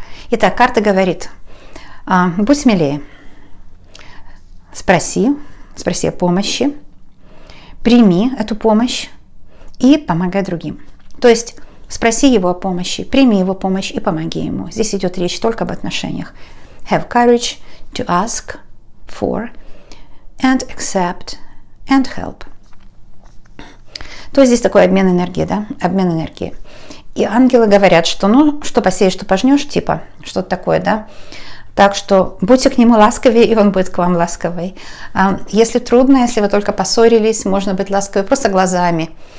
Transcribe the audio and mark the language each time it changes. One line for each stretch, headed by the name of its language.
Russian: Итак, карта говорит, будь смелее, спроси о помощи, прими эту помощь и помогай другим. То есть спроси его о помощи, прими его помощь и помоги ему. Здесь идет речь только об отношениях.
English: Have courage to ask for and accept and help.
Russian: То есть здесь такой обмен энергии, да? Обмен энергии. И ангелы говорят, что что посеешь, что пожнешь, типа, что-то такое, да? Так что будьте к нему ласковее, и он будет к вам ласковый. Если трудно, если вы только поссорились, можно быть ласковой просто глазами.